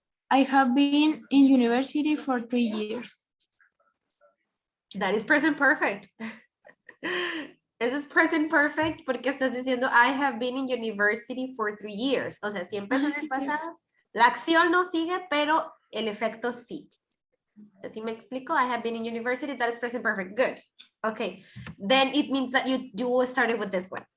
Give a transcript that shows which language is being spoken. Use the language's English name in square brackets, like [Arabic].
[English] I have been in university for 3 years. That is present perfect. This is present perfect [Spanish] porque estás diciendo [English] I have been in university for 3 years. [Spanish] O sea, si empezó en el Sí, sí. pasado, la acción no sigue, pero el efecto sí. ¿Así me explico? [English] I have been in university, that is present perfect. Good. Okay. Then it means that you started with this one.